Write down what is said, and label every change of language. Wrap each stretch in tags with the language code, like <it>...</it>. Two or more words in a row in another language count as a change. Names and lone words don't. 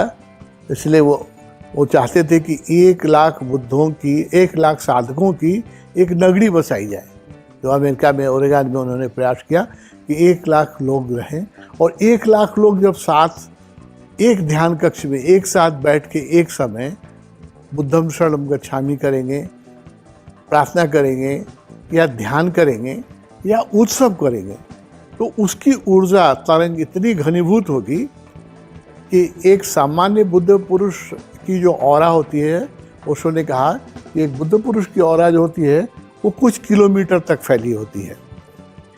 <hi>इसलिए वो चाहते थे कि 1 लाख बुद्धों की, 1 लाख साधकों की एक नगरी बसाई जाए। जो अमेरिका में, ओरेगन में उन्होंने प्रयास किया कि 1 लाख लोग रहें, और 1 लाख लोग जब साथ एक ध्यान कक्ष में एक साथ बैठ के एक समय</hi> <pi>बुद्धम शरणम गच्छामि</pi> <hi>करेंगे, प्रार्थना करेंगे या ध्यान करेंगे या उत्सव करेंगे, तो उसकी ऊर्जा तरंग इतनी घनीभूत होगी कि एक सामान्य बुद्ध पुरुष की जो ऑरा होती है, ओशो ने कहा कि एक बुद्ध पुरुष की ऑरा जो होती है वो कुछ किलोमीटर तक फैली होती है।</hi>